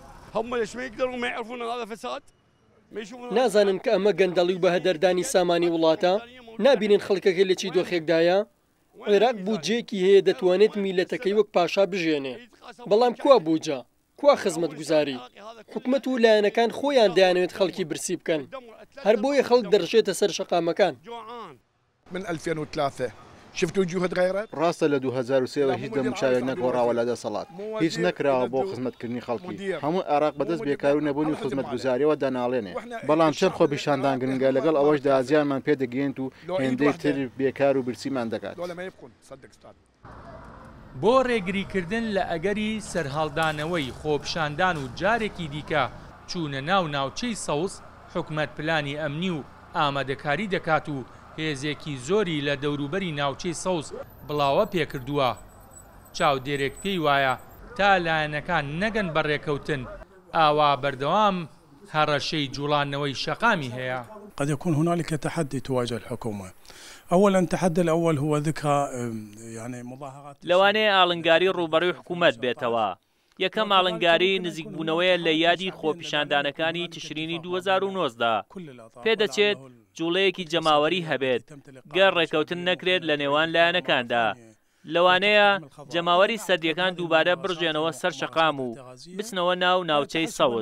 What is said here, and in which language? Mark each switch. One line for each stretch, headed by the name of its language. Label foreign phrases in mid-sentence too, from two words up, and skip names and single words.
Central Kurdish: نازانن کە ئەمە گەندەڵی و بەهەدەردانی سامانی وڵاتە، نابینن خەڵکەکە لە چی دۆخێکدایە. عێراق بودجێکی هەیە دەتوانێت میلەتەکەی وەک پاشا بژێنێ، بەڵام کوا بوجە، کوا خزمەتگوزاری؟ حکومەت و لایەنەکان خۆیان دەیانەوێت خەڵکی برسی بکەن، هەر بۆیە خەڵک دەڕژێتە سەر شەقامەکان.
Arabic: من 2003 شفت وجوه تغيرت
Central Kurdish: ڕاستە لە 2023 هیچ دەموچاوێک نەگۆڕاوە لە دەسەڵات، هیچ نەکراوە بۆ خزمەتکردنی خەڵکی. هەموو عێراق بەدەست بێکار و نەبوونی خزمەتگوزاریەوە دەناڵێنێ، بەڵام چەر خۆپیشاندان گرنگە، لەگەڵ ئەوەشدا زیانمان پێدەگەێنێت و هێندەی تر بێکار و برسیمان دەکات. بۆ ڕێگریکردن لە ئەگەری سەرهەڵدانەوەی خۆپشاندان و جارێکی دیکە چوونە ناو ناوچەی سەوز، حکومەت پلانی ئەمنی و ئامادەکاری دەکات و هێزێکی زۆری لە دەوروبەری ناوچەی سەوز بڵاوە پێکردووە. چاودێرێک پێی وایە تا لایەنەکان نەگەن بەڕێکەوتن، ئاوا بەردەوام هەڕەشەی جوڵانەوەی شەقامی هەیە.
Arabic: قد يكون هنالك تحدي تواجه الحكومة. أولا التحدي الأول هو ذكرى يعني مظاهرات
Central Kurdish: لەوانەیە ئاڵنگاری ڕوبەڕووی حکوومەت بێتەوە. یەکەم ئاڵنگاری نزیکبوونەوەیە لە یادی خۆپیشاندانەکانی تشرینی 2019 پێدەچێت جوڵەیەکی جەماوەری هەبێت، گەر ڕێکەوتن نەکرێت لە نێوان لایەنەکاندا. لەوانەیە جەماوەری سەردیەکان دووبارە بڕژێنەوە سەر شەقام و بچنەوە ناو ناوچەی سەوز.